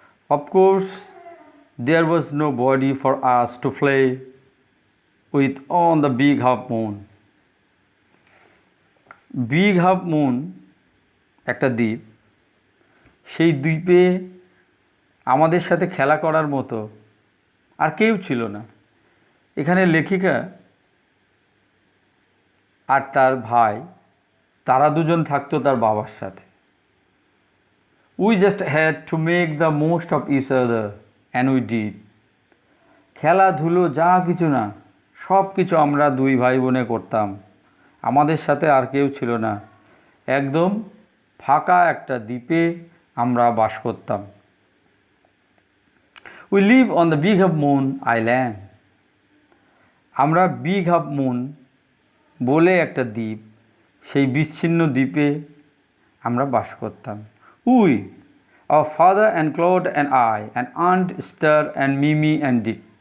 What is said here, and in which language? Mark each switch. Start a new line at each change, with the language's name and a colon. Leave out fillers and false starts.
English: Of course, there was nobody for us to play with on the big half moon.
Bangla: Big half moon একটা দ্বীপ। সেই দ্বীপে আমাদের সাথে খেলা করার মতো আর কেউ ছিল না। এখানে লেখিকা আর তার ভাই, তারা দুজন থাকতো তার বাবার সাথে।
English: We just had to make the most of each other and we did.
Bangla: খেলাধুলো যা কিছু না, সব কিছু আমরা দুই ভাই বোনে করতাম। আমাদের সাথে আর কেউ ছিল না। একদম ফাঁকা একটা দ্বীপে আমরা বাস করতাম।
English: We live on the Big Half Moon Island.
Bangla: আমরা বিগ হাফ মুন বলে একটা দ্বীপ, সেই বিচ্ছিন্ন দ্বীপে আমরা বাস করতাম।
English: We, our father and Claude and I, and Aunt Esther and Mimi and Dick.